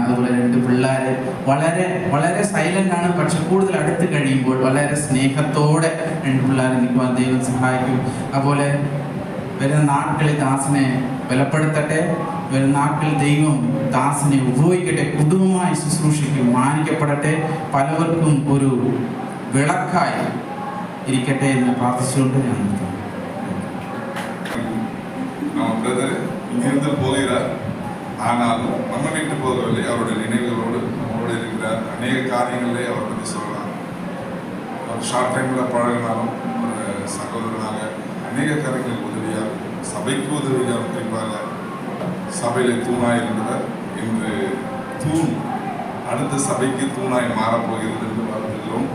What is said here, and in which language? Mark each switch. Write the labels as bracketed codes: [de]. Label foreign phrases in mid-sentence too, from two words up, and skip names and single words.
[ml] അതുപോലെ 2 പിള്ളേർ വളരെ വളരെ സൈലൻ്റാണ്, പക്ഷെ കൂടുതൽ അടുത്ത് കഴിയുമ്പോൾ വളരെ സ്നേഹത്തോടെ 2 പിള്ളേർ നിൽക്കുവാൻ ദൈവം സഹായിക്കും. അതുപോലെ വരുന്ന നാட்களிൽ ദാസനെ ബലപ്പെടുത്തട്ടെ. വരുന്ന നാட்களிൽ ദൈവം ദാസനെ ഉപയോഗിക്കട്ടെ. കുടുംബമായി ശുശ്രൂഷിക്കും, മാനിക്കപ്പെടട്ടെ. പലവർക്കും ഒരു വിളക്കായി ഇരിക്കട്ടെ എന്ന് പ്രാർത്ഥിച്ചുകൊണ്ട് ഞാൻ [ta] இங்கிருந்து போகிறார். ஆனாலும் நம்ம வீட்டு போகவில்லை. அவருடைய நினைவுகளோடு நம்மளோடு இருக்கிறார். அநேக காரியங்களே அவரை பற்றி சொல்லலாம். ஒரு ஷார்ட் டைமில் பழகினாலும் ஒரு சகோதரனாக அநேக காரியங்களுக்கு உதவியாக, சபைக்கு உதவியாக, குறிப்பாக சபையில் தூணாய் இருந்தவர் இன்று தூண் அடுத்த சபைக்கு தூணாய் மாறப்போகிறது என்று பார்த்துக்கிறோம்.